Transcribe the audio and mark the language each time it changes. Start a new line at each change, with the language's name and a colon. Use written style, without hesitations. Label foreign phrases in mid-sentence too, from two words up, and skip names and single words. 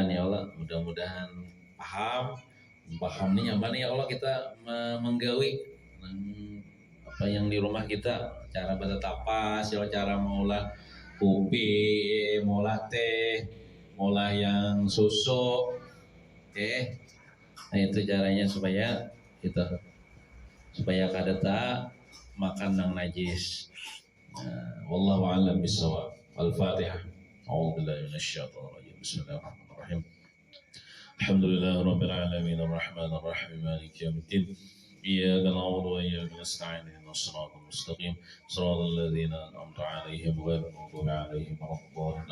Banjar: ya Allah mudah-mudahan paham nih nyaman ya Allah kita menggawi apa yang di rumah kita cara bertapas cara mengolah kopi mengolah teh mengolah yang susu nah itu caranya supaya kada tak makan yang najis
Arabic: والله أعلم بالصواب. Al-Fatihah. أعوذ بالله من الشيطان الرجيم. بسم الله الرحمن الرحيم. الحمد لله رب العالمين الرحمن الرحيم مالك يوم الدين. إياك نعبد وإياك نستعين اهدنا الصراط المستقيم صراط الذين أنعمت عليهم غير المغضوب عليهم ولا الضالين.